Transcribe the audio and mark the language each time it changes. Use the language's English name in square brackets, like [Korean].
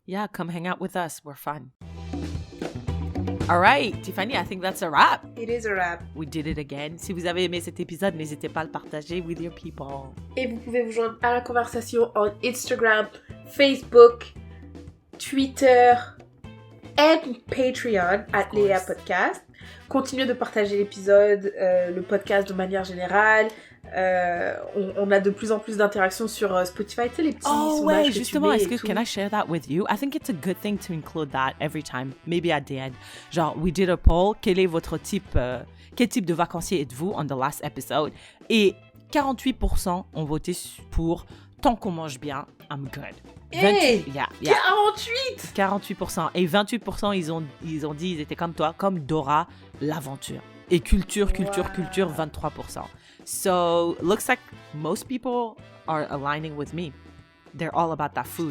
[English] Yeah, come hang out with us. We're fun. All right, Tiffany, I think that's a wrap. It is a wrap. We did it again. [French] Si vous avez aimé cet épisode, n'hésitez pas à le partager [English] with your people. [French] Et vous pouvez vous joindre à la conversation en Instagram, Facebook, Twitter et Patreon @Léa Podcast. Continuez de partager l'épisode, le podcast de manière générale. On a de plus en plus d'interactions sur Spotify, tu sais, les petits sondages que justement, tu mets est-ce et que tout. [English] can I share that with you? I think it's a good thing to include that every time, maybe at the end. [French] Genre, [English] we did a poll, [French] quel est votre type, quel type de vacancier êtes-vous [English] on the last episode? [French] Et 48% ont voté pour tant qu'on mange bien, [English] I'm good. Hey, 48! 48! 48%. [French] Et 28%, ils ont dit, ils étaient comme toi, comme Dora, l'aventure. Et culture, 23%. [English] So, looks like most people are aligning with me. They're all about that food.